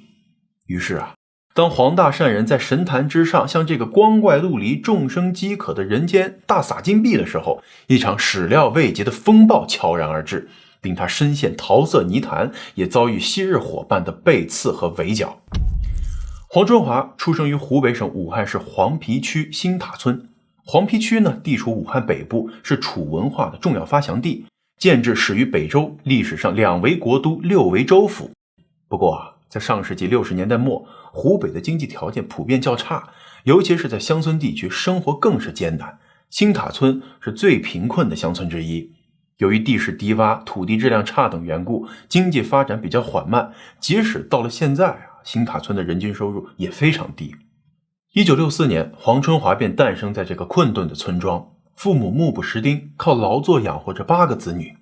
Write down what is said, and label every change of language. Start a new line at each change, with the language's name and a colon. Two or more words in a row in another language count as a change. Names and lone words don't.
Chinese: 於是當黃大善人在神壇之上向這個光怪陸離、眾生飢渴的人間大撒金幣的時候，一場始料未及的風暴悄然而至，令他身陷桃色泥潭，也遭遇昔日夥伴的背刺和圍剿。黃春華出生於湖北省武漢市黃陂區新塔村。黃陂區呢，地處武漢北部，是楚文化的重要發祥地，建制始於北周，歷史上2為國都，6為州府。不過在上世纪60年代末，湖北的经济条件普遍较差，尤其是在乡村地区，生活更是艰难。新塔村是最贫困的乡村之一，由于地势低洼、土地质量差等缘故，经济发展比较缓慢。即使到了现在新塔村的人均收入也非常低。1964年，黄春华便诞生在这个困顿的村庄，父母目不识丁，靠劳作养活着8个子女。